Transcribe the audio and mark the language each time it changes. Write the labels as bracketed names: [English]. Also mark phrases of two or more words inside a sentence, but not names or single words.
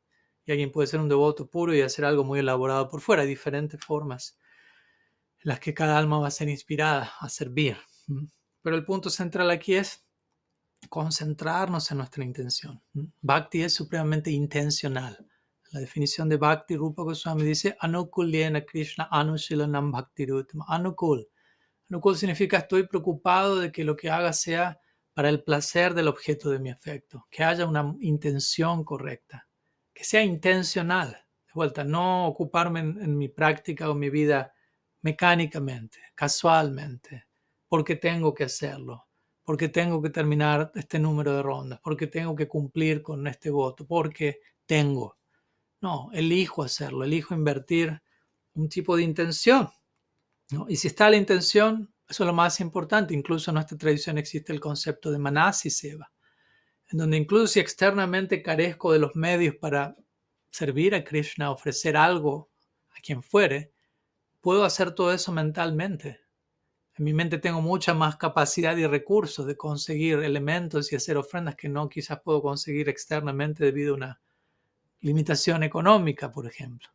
[Spanish] Y alguien puede ser un devoto puro y hacer algo muy elaborado por fuera. Hay diferentes formas en las que cada alma va a ser inspirada a servir. Pero el punto central aquí es concentrarnos en nuestra intención. Bhakti es supremamente intencional. La definición de Bhakti, Rupa Goswami dice, [Sanskrit] अनुकूल्येन कृष्ण अनुशीलनं भक्तिरुतम्. [Spanish] Anukul. Anukul significa estoy preocupado de que lo que haga sea para el placer del objeto de mi afecto, que haya una intención correcta, que sea intencional. De vuelta, no ocuparme en mi práctica o mi vida mecánicamente, casualmente, porque tengo que hacerlo, porque tengo que terminar este número de rondas, porque tengo que cumplir con este voto, porque tengo. No, elijo hacerlo, elijo invertir un tipo de intención, ¿no? Y si está la intención, eso es lo más importante. Incluso en nuestra tradición existe el concepto de [Sanskrit] मानसी सेवा, [Spanish] en donde incluso si externamente carezco de los medios para servir a Krishna, ofrecer algo a quien fuere, puedo hacer todo eso mentalmente. En mi mente tengo mucha más capacidad y recursos de conseguir elementos y hacer ofrendas que no quizás puedo conseguir externamente debido a una limitación económica, por ejemplo.